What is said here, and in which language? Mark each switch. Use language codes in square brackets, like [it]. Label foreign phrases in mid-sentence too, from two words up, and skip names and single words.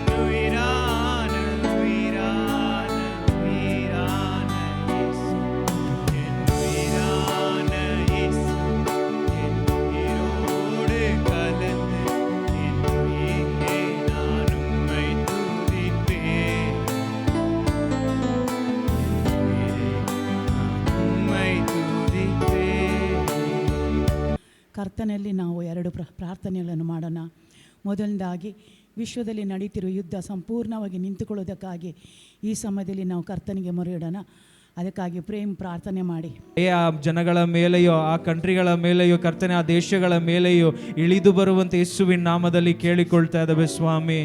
[ta] உயிரான உயிரான உயிரான இயேசு, என் உயிரான இயேசு, என் உயிரோடு கலந்து என் உயிரே நான் உம்மை துதிப்பேன், உயிரே நான் உம்மை துதிப்பேன். [kn] ಕರ್ತನಲ್ಲಿ ನಾವು ಎರಡು ಪ್ರಾರ್ಥನೆಗಳನ್ನು ಮಾಡೋಣ. ಮೊದಲನೇದಾಗಿ ವಿಶ್ವದಲ್ಲಿ ನಡೀತಿರುವ ಯುದ್ಧ ಸಂಪೂರ್ಣವಾಗಿ ನಿಂತುಕೊಳ್ಳೋದಕ್ಕಾಗಿ ಈ ಸಮಯದಲ್ಲಿ ನಾವು ಕರ್ತನಿಗೆ ಮೊರೆಯಿಡೋಣ. ಅದಕ್ಕಾಗಿ ಪ್ರಾರ್ಥನೆ ಮಾಡಿ. ಆ ಜನಗಳ ಮೇಲೆಯೋ ಆ ಕಂಟ್ರಿಗಳ ಮೇಲೆಯೋ ಕರ್ತನೆ, ಆ ದೇಶಗಳ ಮೇಲೆಯೋ ಇಳಿದು ಬರುವಂತೆ ಯೇಸುವಿನ ನಾಮದಲ್ಲಿ ಕೇಳಿಕೊಳ್ತಾ ಇದ್ದಾವೆ ಸ್ವಾಮಿ.